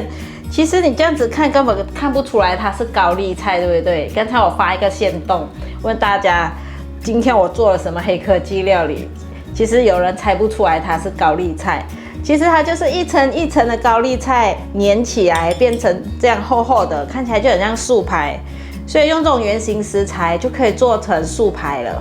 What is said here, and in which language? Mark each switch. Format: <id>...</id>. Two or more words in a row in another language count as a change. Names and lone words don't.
<zh>其實你這樣子看根本看不出來它是高麗菜，對不對？剛才我發一個限動，問大家今天我做了什麼黑科技料理，其實有人猜不出來它是高麗菜，其實它就是一層一層的高麗菜粘起來變成這樣厚厚的，看起來就很像素排，所以用這種原型食材就可以做成素排了。</zh>